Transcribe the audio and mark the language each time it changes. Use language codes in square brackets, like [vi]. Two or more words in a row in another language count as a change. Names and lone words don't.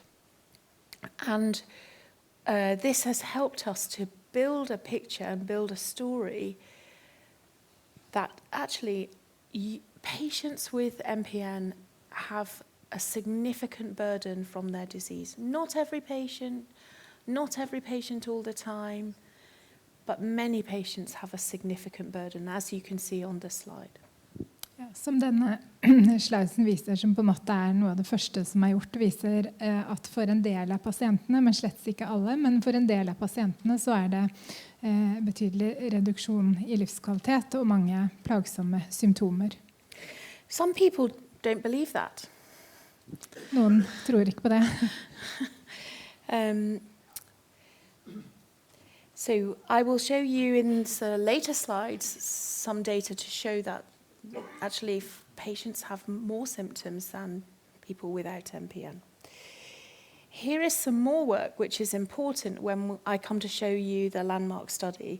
[en] And this has helped us to build a picture and build a story that actually patients with MPN have a significant burden from their disease. Not every patient all the time, but many patients have a significant burden, as you can see on the slide. [no] Ja, som denne sliden viser, som på en måte noe av det første som er gjort, viser at for en del av pasientene, men slett ikke alle, men for en del av pasientene så det betydelig reduksjon i livskvalitet og mange plagsomme symptomer. [en] Some people don't believe that. [no] Noen tror ikke på det. [en] So I will show you in the later slides some data to show that actually patients have more symptoms than people without MPN. Here is some more work which is important when I come to show you the landmark study.